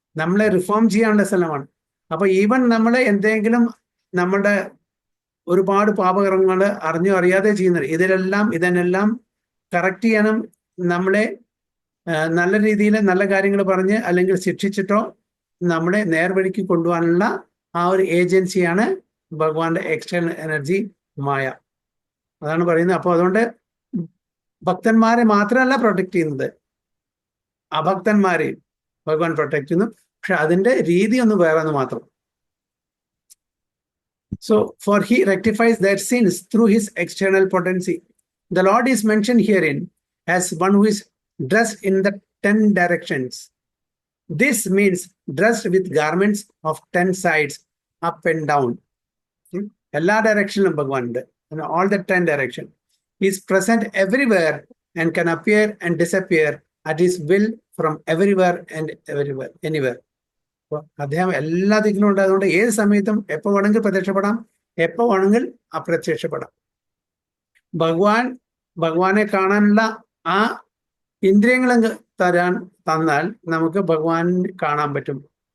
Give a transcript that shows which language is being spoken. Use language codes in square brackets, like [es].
[ml] നമ്മളെ റിഫോം ചെയ്യേണ്ട സ്ഥലമാണ്. അപ്പൊ ഈവൻ നമ്മളെ എന്തെങ്കിലും നമ്മുടെ ഒരുപാട് പാപകർമ്മങ്ങൾ അറിഞ്ഞോ അറിയാതെ ചെയ്യുന്നത്, ഇതിനെല്ലാം കറക്റ്റ് ചെയ്യാനും നമ്മളെ നല്ല രീതിയിൽ നല്ല കാര്യങ്ങൾ പറഞ്ഞ് അല്ലെങ്കിൽ ശിക്ഷിച്ചിട്ടോ നമ്മളെ നേർവഴിക്ക് കൊണ്ടുപോകാനുള്ള ആ ഒരു ഏജൻസിയാണ് ഭഗവാന്റെ എക്സ്റ്റേണൽ എനർജി മായ. അതാണ് പറയുന്നത്. അപ്പോൾ അതുകൊണ്ട് ഭക്തന്മാരെ മാത്രമല്ല പ്രൊട്ടക്ട് ചെയ്യുന്നത്, അഭക്തന്മാരെയും ഭഗവാൻ പ്രൊട്ടക്ട് ചെയ്യുന്നു. പക്ഷെ അതിന്റെ രീതി ഒന്ന് വേറെ ഒന്ന് മാത്രം. [en] So, for he rectifies their sins through his external potency. The Lord is mentioned herein as one who is dressed in the 10 directions. This means dressed with garments of 10 sides, up and down. [ml] എല്ലാ ഡയറക്ഷനിലും ഭഗവാൻ ഉണ്ട്. [en] All the 10 direction. He is present everywhere and can appear and disappear at his will from everywhere and anywhere. [ml] അദ്ദേഹം എല്ലാ ദിക്കിലും ഉണ്ട്. അതുകൊണ്ട് ഏത് സമയത്തും എപ്പോൾ വേണമെങ്കിൽ പ്രത്യക്ഷപ്പെടാം, എപ്പോൾ വേണമെങ്കിൽ അപ്രത്യക്ഷപ്പെടാം. ഭഗവാനെ കാണാനുള്ള ആ ഇന്ദ്രിയങ്ങൾ തന്നാൽ നമുക്ക് ഭഗവാനെ കാണാൻ പറ്റും.